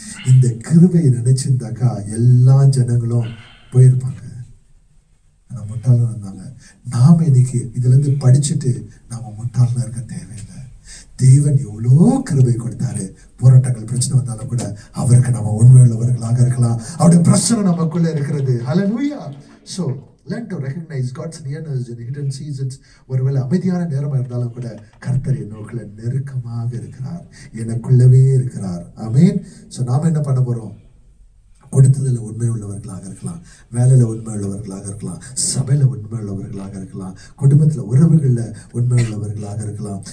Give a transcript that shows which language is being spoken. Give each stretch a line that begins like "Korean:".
Tamil: இந்த கிருபையை நினைச்சிருந்தாக்கா எல்லா ஜனங்களும் போயிருப்பாங்க. ஆனா முட்டாளா இருந்தாங்க. நாம இன்னைக்கு இதுல இருந்து படிச்சுட்டு நாம முட்டாளா இருக்க தேவையில்லை. தேவன் எவ்வளோ கிருபை கொடுத்தாரு. போராட்டங்கள் பிரச்சனை வந்தாலும் கூட அவருக்கு நம்ம உண்மையுள்ளவர்களாக இருக்கலாம். அவருடைய பிரச்சனை நமக்குள்ள இருக்கிறது. ஹல்லேலூயா.
English: So learn to recognize God's nearness in hidden seasons.
Tamil: ஒருவேளை அமைதியான நேரமா இருந்தாலும் கூட கர்த்தர் என்னோக்குள்ள நெருக்கமாக இருக்கிறார், எனக்குள்ளவே இருக்கிறார். ஆமென். ஸோ நாம என்ன பண்ண போறோம்? கொடுத்ததில் உண்மை உள்ளவர்களாக இருக்கலாம், வேலையில் உண்மை உள்ளவர்களாக இருக்கலாம், சபையில் உண்மை உள்ளவர்களாக இருக்கலாம், குடும்பத்தில் உறவுகளில் உண்மை உள்ளவர்களாக இருக்கலாம்.